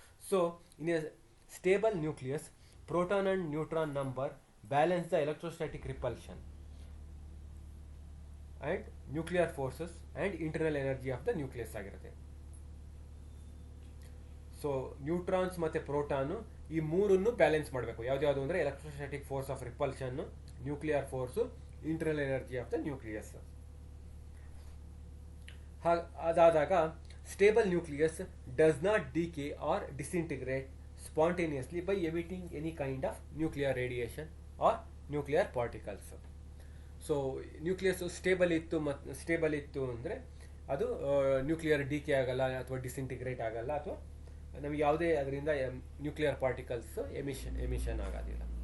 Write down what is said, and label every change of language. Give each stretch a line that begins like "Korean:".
English: so in a stable nucleus, proton and neutron number balance the electrostatic repulsion and nuclear forces and internal energy of the nucleus
Kannada: ಆಗಿರುತ್ತೆ. So neutrons ಮತ್ತು proton ಈ ಮೂರನ್ನು balance ಮಾಡಬೇಕು. ಯಾವ್ದು ಅಂದರೆ
English: Electrostatic force of repulsion, nuclear force, internal energy of the nucleus. ಅದಾದಾಗ stable nucleus does not decay or disintegrate spontaneously by emitting any kind of nuclear radiation or nuclear particles.
Kannada: So nucleus stable ಇತ್ತು ಅಂದರೆ ಅದು nuclear DK ಆಗಲ್ಲ ಅಥವಾ disintegrate ಆಗಲ್ಲ, ಅಥವಾ ನಮಗೆ ಯಾವುದೇ ಅದರಿಂದ ನ್ಯೂಕ್ಲಿಯರ್ ಪಾರ್ಟಿಕಲ್ಸ್ ಎಮಿಷನ್ ಆಗೋದಿಲ್ಲ.